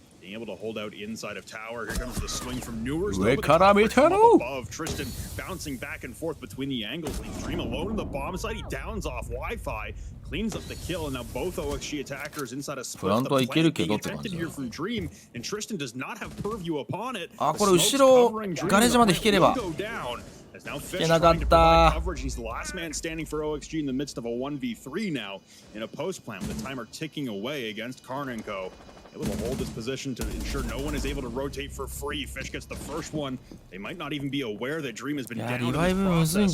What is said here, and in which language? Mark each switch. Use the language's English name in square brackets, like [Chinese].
[English] Able to hold out inside of tower. Here comes the swing from Newers. Above Tristan bouncing back and forth between the angles. Leaves Dream alone in the bomb side. He downs off Wi-Fi, cleans up the kill, and now both OXG attackers inside a split. The plant being attempted here from Dream, and Tristan does not have purview upon it. [Japanese] あ、これ後ろガレージまで引ければ。 [English] Now Fish trying to provide coverage. He's the last man standing for OXG in the midst of a 1v3 now in a post plan with the timer ticking away against KARN&Co. Able to hold this position to ensure no one is able to rotate for free. Fish gets the first one. They might not even be aware that Dream has been down in this process.